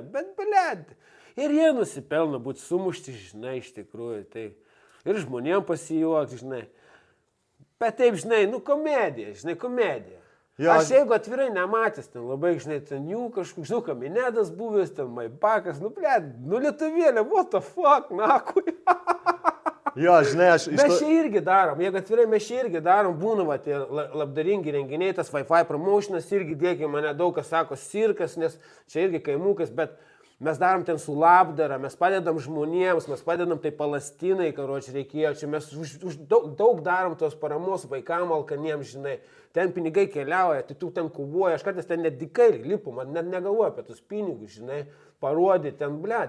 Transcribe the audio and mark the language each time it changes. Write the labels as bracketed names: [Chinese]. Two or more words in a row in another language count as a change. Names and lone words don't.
[Lithuanian] Bet, blėt, ir jie nusipelno būti sumušti, žinai, iš tikrųjų. Tai ir žmonėm pasijuokti, žinai. Bet taip, žinai, nu komedija, žinai, komedija. Jo, aš jeigu atvirai nematęs, ten labai, žinai, ten jų kažkoks, žinau, Kaminėdas buvęs, ten Maibakas, nu, blėt, nu, lietuvėlė, [English] what the fuck, [Lithuanian] nakui. Jo, žinai, mes čia irgi darom, jeigu atvirai mes čia irgi darom, būna, va, tie labdaringi renginiai, tas Wi-Fi promotionas irgi dėkia, mane daug kas sako cirkas, nes čia irgi kaimukas, bet mes darom ten su labdara, mes padedam žmonėms, mes padedam tai Palestinai, karoči, reikėjo, čia mes daug darom tos paramos vaikam alkaniems, žinai, ten pinigai keliauja, tai tu ten kovoji, aš kartais ten net dikai lipu, man net negalvoju apie tus pinigus, žinai, parodyti ten, blėt.